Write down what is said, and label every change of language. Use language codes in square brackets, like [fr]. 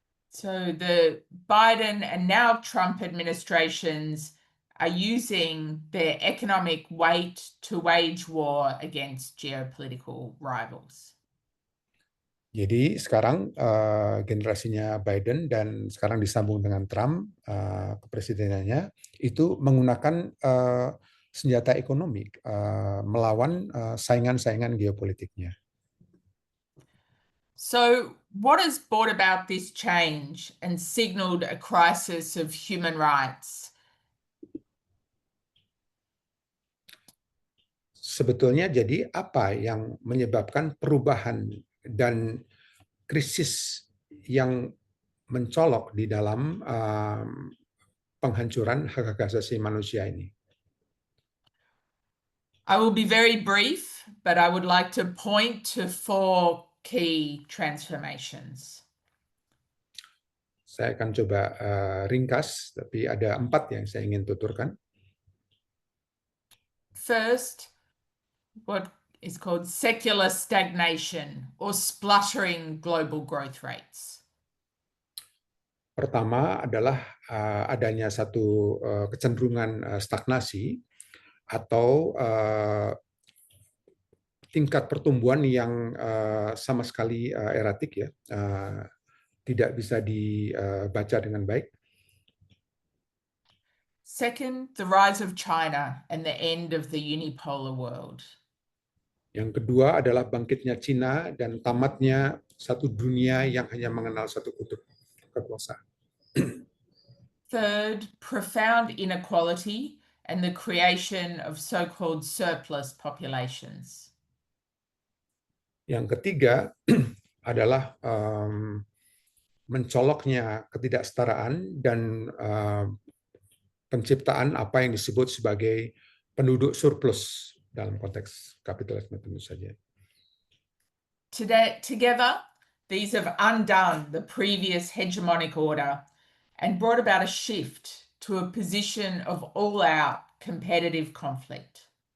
[en] So the Biden and now Trump administrations are using their economic weight to wage war against geopolitical rivals. [id] Jadi sekarang generasinya Biden dan sekarang disambung dengan Trump, kepresidenannya, itu menggunakan senjata ekonomi melawan saingan-saingan geopolitiknya. [en] So what has brought about this change and signaled a crisis of human rights? [id] Sebetulnya jadi apa yang menyebabkan perubahan dan krisis yang mencolok di dalam penghancuran hak asasi manusia ini? [en] I will be very brief, but I would like to point to 4 key transformations. [id] Saya akan coba ringkas, tapi ada 4 yang saya ingin tuturkan. [en] First, what is called secular stagnation or spluttering global growth rates. [id] Pertama adalah adanya satu kecenderungan stagnasi atau tingkat pertumbuhan yang sama sekali eratik, ya, tidak bisa dibaca dengan baik. [en] Second, the rise of China and the end of the unipolar world. [id] Yang kedua adalah bangkitnya Cina dan tamatnya satu dunia yang hanya mengenal satu kutub kekuasaan. [en] Third, profound inequality and the creation of so-called surplus populations. [id] Yang ketiga adalah mencoloknya ketidaksetaraan dan penciptaan apa yang disebut sebagai penduduk surplus dalam konteks kapitalisme tentu saja. [en] Together, these have undone the previous hegemonic order and brought about a shift to a position of all-out competitive conflict.